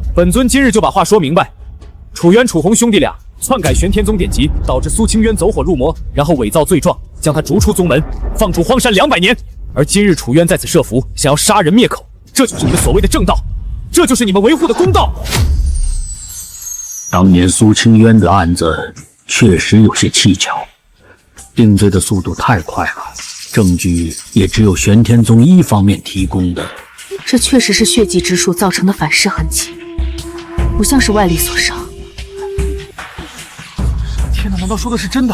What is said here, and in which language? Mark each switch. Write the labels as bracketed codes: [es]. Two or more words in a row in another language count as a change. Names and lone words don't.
[zh] 本尊今日就把話說明白。楚淵、楚紅兄弟倆篡改玄天宗典籍，導致蘇清淵走火入魔，然後偽造罪狀，將他逐出宗門，放逐荒山200年。而今日楚淵在此設伏，想要殺人滅口，這就是你們所謂的正道，這就是你們維護的公道。當年蘇清淵的案子確實有些蹊蹺，定罪的速度太快了，證據也只有玄天宗一方面提供的。這確實是血祭之術造成的反噬痕跡，不像是外力所傷。天哪，難道說的是真的？